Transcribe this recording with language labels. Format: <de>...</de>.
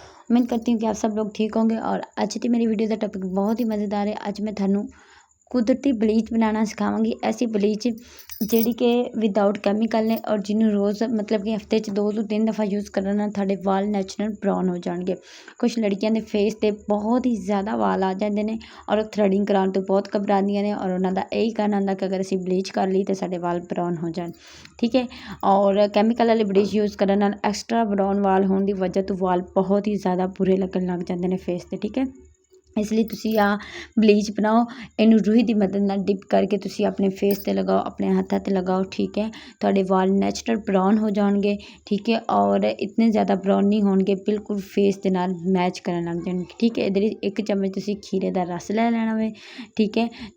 <hi>उम्मीद करती हूँ कि आप सब लोग ठीक होंगे। और आज की मेरी वीडियो का टॉपिक बहुत ही मज़ेदार है।</hi> <pa>आज मैं थानू कुदरती बलीच बनाना सिखावांगी। ऐसी बलीच ਜਿਹੜੀ कि विदाउट कैमिकल ने और जिन्होंने रोज़ मतलब कि हफ्ते 2 ਤੋਂ 3 दफ़ा यूज़ करना ਨਾਲ ਤੁਹਾਡੇ ਵਾਲ ਨੈਚੁਰਲ ਬਰਾਊਨ ਹੋ ਜਾਣਗੇ। ਕੁਛ ਲੜਕੀਆਂ ਦੇ ਫੇਸ ਤੇ ਬਹੁਤ ਹੀ ਜ਼ਿਆਦਾ ਵਾਲ ਆ ਜਾਂਦੇ ਨੇ ਔਰ ਉਹ ਥਰੈਡਿੰਗ ਕਰਾਉਣ ਤੋਂ ਬਹੁਤ ਘਬਰਾਉਂਦੀਆਂ ਨੇ ਔਰ ਉਹਨਾਂ ਦਾ ਇਹੀ ਕਹਿਣ ਹੁੰਦਾ ਕਿ ਅਗਰ ਅਸੀਂ ਬਲੀਚ ਕਰ ਲਈ ਤਾਂ ਸਾਡੇ ਵਾਲ ਬਰਾਊਨ ਹੋ ਜਾਣ। ਠੀਕ ਹੈ। ਔਰ ਕੈਮੀਕਲ ਵਾਲੇ ਬਲੀਚ ਯੂਜ਼ ਕਰਨ ਨਾਲ ਐਕਸਟਰਾ ਬਰਾਊਨ ਵਾਲ ਹੋਣ ਦੀ ਵਜ੍ਹਾ ਤੋਂ ਵਾਲ ਬਹੁਤ ਹੀ ਜ਼ਿਆਦਾ ਬੁਰੇ ਲੱਗਣ ਲੱਗ ਜਾਂਦੇ ਨੇ ਫੇਸ ਤੇ। ਠੀਕ ਹੈ। इसलिए तुसी आ बलीच बनाओ, इनू रूही की मदद नाल डिप करके तुसी अपने फेस ते लगाओ, अपने हत्थों ते लगाओ। ठीक है।</pa> <hi>तुहाडे वाल नैचुरल ब्राउन हो जाएंगे। ठीक है। और इतने ज़्यादा ब्राउन नहीं होंगे, बिल्कुल फेस के नाल मैच करन लग जाएंगे। ठीक है।</hi> <pa>इधर 1 चम्मच तुसी खीरे का रस ले लेना वे। ठीक है।</pa>